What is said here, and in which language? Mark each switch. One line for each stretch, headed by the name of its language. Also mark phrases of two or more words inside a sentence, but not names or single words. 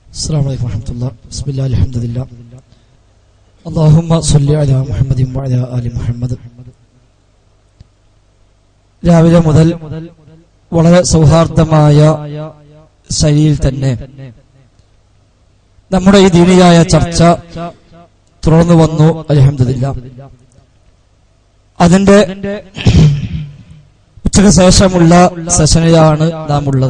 Arabic: السلام عليكم ورحمة الله. بسم الله الحمد لله. اللهم صل على محمد وعلى آل محمد.
Malayalam: രാവിലെ മുതൽ വളരെ സൗഹാർദ്ദമായ ശൈലിയിൽ തന്നെ നമ്മുടെ ഈ ദീനിയായ ചർച്ച തുടർന്നു വന്നു.
Arabic: الحمد لله.
Malayalam: അതിന്റെ ഉച്ചയ്ക്ക് ശേഷമുള്ള സെഷനിലാണ് നാം ഉള്ളത്.